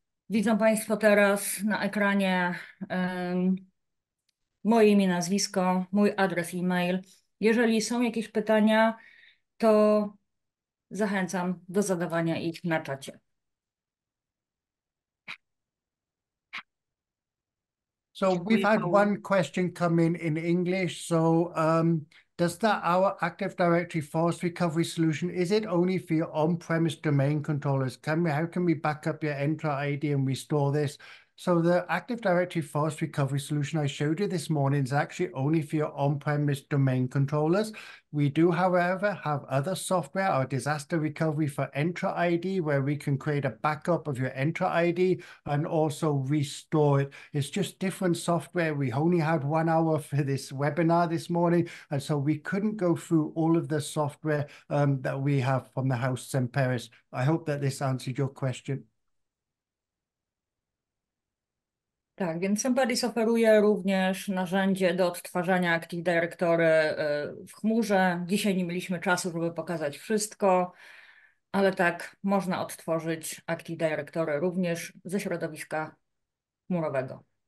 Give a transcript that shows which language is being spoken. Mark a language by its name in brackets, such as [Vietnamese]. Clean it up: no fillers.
[Polish] Widzą Państwo teraz na ekranie moje imię, nazwisko, mój adres e-mail. Jeżeli są jakieś pytania, to zachęcam do zadawania ich na czacie. [English] So we've had one question come in English. So does that our Active Directory force recovery solution, is it only for your on-premise domain controllers? How can we back up your Entra ID and restore this? So the Active Directory force recovery solution I showed you this morning is actually only for your on-premise domain controllers. We do, however, have other software, our disaster recovery for Entra ID, where we can create a backup of your Entra ID and also restore it. It's just different software. We only had 1 hour for this webinar this morning, and so we couldn't go through all of the software that we have from the house Semperis. I hope that this answered your question. [Polish] Tak, więc Semperis oferuje również narzędzie do odtwarzania Active Directory w chmurze. Dzisiaj nie mieliśmy czasu, żeby pokazać wszystko, ale tak, można odtworzyć Active Directory również ze środowiska chmurowego.